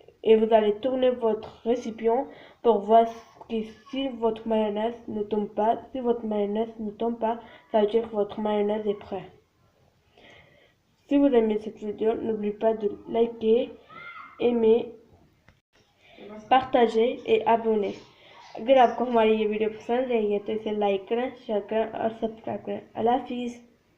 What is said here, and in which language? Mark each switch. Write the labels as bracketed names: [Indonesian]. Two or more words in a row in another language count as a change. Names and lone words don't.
[French] Et vous allez tourner votre récipient pour voir कि si votre mayonnaise ne tombe pas, ça veut dire que votre mayonnaise est prête. Si vous aimez cette vidéo, n'oubliez pas de liker, aimer, partager et abonner. [Hindi] अगर आपको हमारी ये वीडियो पसंद आई है तो इसे लाइक करें, शेयर करें और सब्सक्राइब करें। अल्लाह हाफिज़।